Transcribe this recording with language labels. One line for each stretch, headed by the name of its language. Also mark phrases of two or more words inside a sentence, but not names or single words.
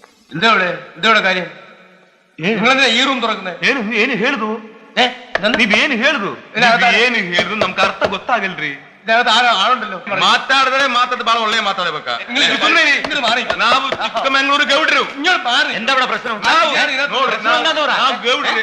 Malayalam: എന്താ കാര്യം? നിങ്ങളെന്താ ഈ റൂം തുറക്കുന്നത്?
Kannada: ಏನು ಹೇಳುದು ನೀವೇನು ಹೇಳುದು ಏನು ಹೇಳುದು ನಮ್ಗೆ ಅರ್ಥ ಗೊತ್ತಾಗಲ್ರಿ.
Malayalam: ഇതിനകത്ത് ആളുണ്ടല്ലോ.
Kannada: ಮಾತಾಡಿದ್ರೆ ಮಾತಾಡ ಬಾಳ ಒಳ್ಳೆ ಮಾತಾಡಬೇಕಾ. ನಾವು ಚಿಕ್ಕಮಂಗ್ಳೂರು ಗೌಡ್ರು.
Malayalam: എന്താ ഇവിടെ പ്രശ്നം?
Kannada: ನಾವು ಗೌಡ್ರಿ.